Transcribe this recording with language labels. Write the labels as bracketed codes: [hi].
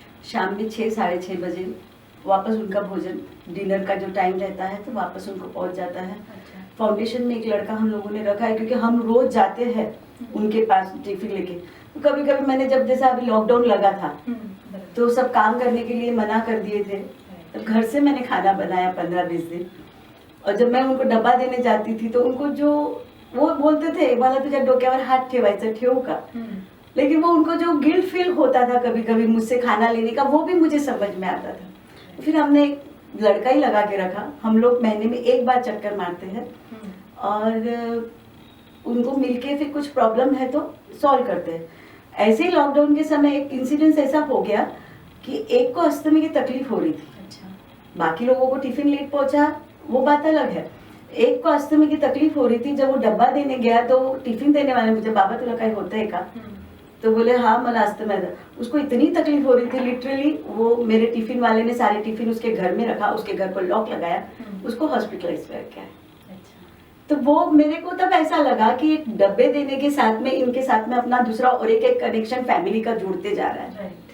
[hi] शाम में 6-6:30 बजे वापस उनका भोजन, डिनर का जो टाइम रहता है तो वापस उनको पहुंच जाता है। अच्छा। फाउंडेशन में एक लड़का हम लोगों ने रखा है, क्योंकि हम रोज जाते हैं उनके पास टिफिन लेके। तो कभी कभी मैंने, जब जैसा अभी लॉकडाउन लगा था तो सब काम करने के लिए मना कर दिए थे, तो घर से मैंने खाना बनाया 15-20 दिन। और जब मैं उनको डब्बा देने जाती थी तो उनको जो वो बोलते थे, [mr] मला तुझ्या डोक्यावर हात ठेवायचा, ठेवू का? [hi] लेकिन वो उनको जो गिल्ट फील होता था कभी कभी मुझसे खाना लेने का, वो भी मुझे समझ में आता था। तो फिर हमने एक लड़का ही लगा के रखा। हम लोग महीने में एक बार चक्कर मारते हैं और उनको मिलके फिर कुछ प्रॉब्लम है तो सॉल्व करते हैं। ऐसे ही लॉकडाउन के समय एक इंसिडेंस ऐसा हो गया कि एक को अस्थमा की तकलीफ हो रही थी। अच्छा। बाकी लोगों को टिफिन लेट पहुंचा, वो बात अलग है। एक को अस्थमा की तकलीफ हो रही थी। जब वो डब्बा देने गया तो टिफिन देने वाले मुझे, [mr] बाबा तुला काही होतंय का? [hi] तो बोले हाँ मला अस्थमा है। उसको इतनी तकलीफ हो रही थी, लिटरली वो मेरे टिफिन वाले ने सारे टिफिन उसके घर में रखा, उसके घर पर लॉक लगाया, उसको हॉस्पिटलाइज किया। तो वो मेरे को तब ऐसा लगा कि एक डब्बे देने के साथ में इनके साथ में अपना दूसरा और एक कनेक्शन फैमिली का जुड़ते जा रहा है।